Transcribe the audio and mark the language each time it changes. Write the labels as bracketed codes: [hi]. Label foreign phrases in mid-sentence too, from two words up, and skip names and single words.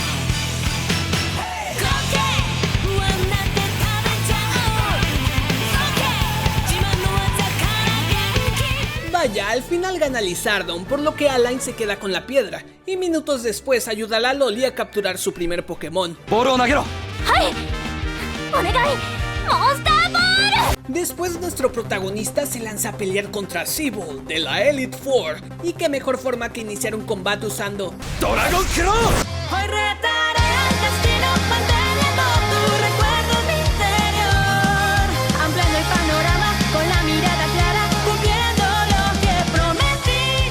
[es] Vaya, al final gana Lizardon, por lo que Alain se queda con la piedra, y minutos después ayuda a la Loli a capturar su primer Pokémon. [ja] ボールを投げろ。はい。お願い。モンスターボール。 [es] Después nuestro protagonista se lanza a pelear contra Seabull de la Elite Four, y qué mejor forma que iniciar un combate usando ¡Dragon Claw! Hoy retaré al destino manteniendo tu recuerdo en mi interior, ampliando el panorama con la mirada clara, cumpliendo lo que prometí.